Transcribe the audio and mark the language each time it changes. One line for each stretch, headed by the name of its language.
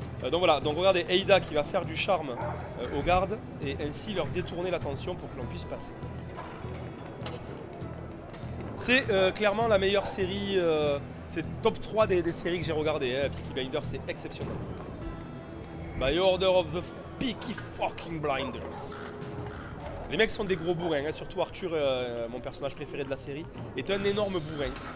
French: Donc voilà, donc regardez Ada qui va faire du charme aux gardes et ainsi leur détourner l'attention pour que l'on puisse passer. C'est clairement la meilleure série, c'est top 3 des séries que j'ai regardées, hein. Peaky Blinders c'est exceptionnel.
English: By order of the Peaky fucking Blinders.
French: Les mecs sont des gros bourrins, hein. Surtout Arthur, mon personnage préféré de la série, est un énorme bourrin.